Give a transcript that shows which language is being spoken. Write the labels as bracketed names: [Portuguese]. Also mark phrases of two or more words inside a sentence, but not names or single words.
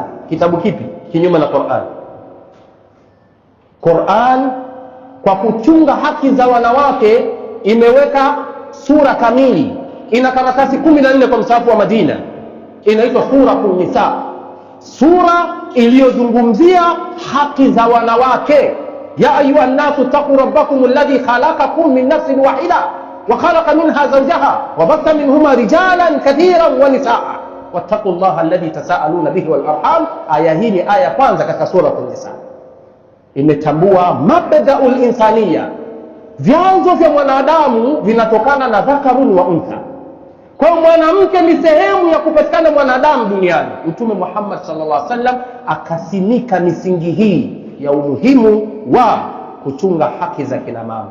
[Swahili] Kitabu kipi kinyume na Qur'an? Qur'an kwa kuchunga haki za wanawake imeweka sura kamili, ina karatasi 14 kwa msahafu wa Madina, inaitwa Suratun Nisa, sura iliyozungumzia haki za wanawake. [Arabic] يا أيها الناس اتقوا ربكم الذي خلقكم من نفس واحدة وخلق منها زوجها وبث منهما رجالا كثيرا ونساء واتقوا الله الذي تساءلون به والأرحام. [Swahili] Aya hii ni aya kwanza katika sura an-Nisa, imetambua [Arabic] مبدأ الإنسانية, [Swahili] vyanzo vya mwanadamu vinatokana na [Arabic] ذكر وأنثى. [Swahili] Kwa mwanamke ni sehemu ya kupatikana mwanadamu duniani. Mtume Muhammad [Arabic] صلى الله عليه وسلم [Swahili] akasimika misingi hii ya umuhimu wa kuchunga haki za kina mama.